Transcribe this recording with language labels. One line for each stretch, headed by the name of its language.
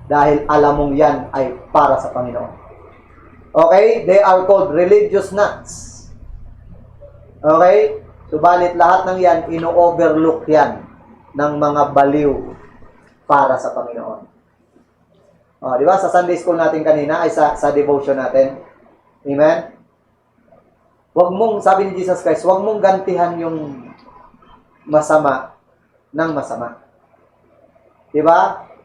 Filipino: Dahil alam mong yan ay para sa Panginoon. Okay?
English: They are called religious nuts. Okay?
Filipino: Subalit lahat ng yan, ino-overlook yan ng mga baliw para sa Panginoon. Oh, di ba? Sa Sunday school natin kanina, ay sa devotion natin. Amen? Wag mong, sabi ni Jesus Christ, wag mong gantihan yung masama ng masama. Di ba?